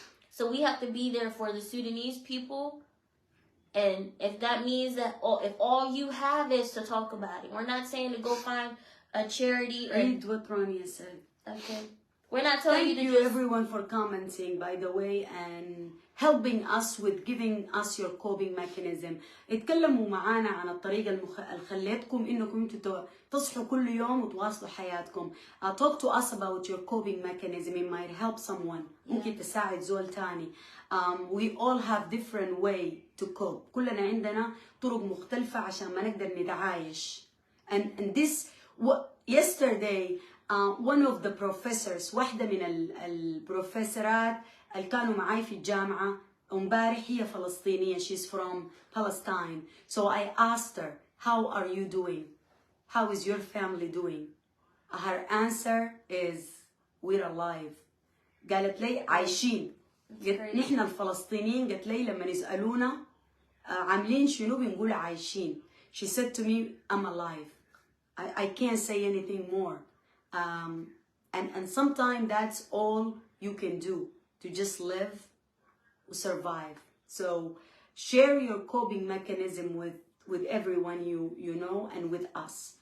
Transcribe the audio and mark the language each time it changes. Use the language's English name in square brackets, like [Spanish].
[English] So we have to be there for the Sudanese people. And if that means that if all you have is to talk about it, we're not saying to go find a charity or what Rania said. Okay. We're not telling you to Thank you everyone for commenting, by the way, and helping us with giving us your coping mechanism. [Arabic] اتكلموا معانا عن الطريقة اللي خليتكم انكم انتوا تصحوا كل يوم وتواصلوا حياتكم. [English] Talk to us about your coping mechanism. It might help someone. [Arabic] ممكن تساعد زول تاني. [English] We all have different way to cope. [Arabic] كلنا عندنا طرق مختلفة عشان ما نقدر نتعايش. [English] And this yesterday one of the professors, [Arabic] واحدة من البروفيسورات اللي كانوا معاي في الجامعة امبارح, هي فلسطينية. [English] She's from Palestine. So I asked her, how are you doing? How is your family doing? Her answer is, we're alive. [Arabic] قالت لي عايشين. نحن الفلسطينيين قالت لي لما يسألونا عاملين شنو بنقول عايشين. [English] She said to me, I'm alive. I can't say anything more. And sometimes that's all you can do, to just live, survive. So share your coping mechanism with everyone you know and with us.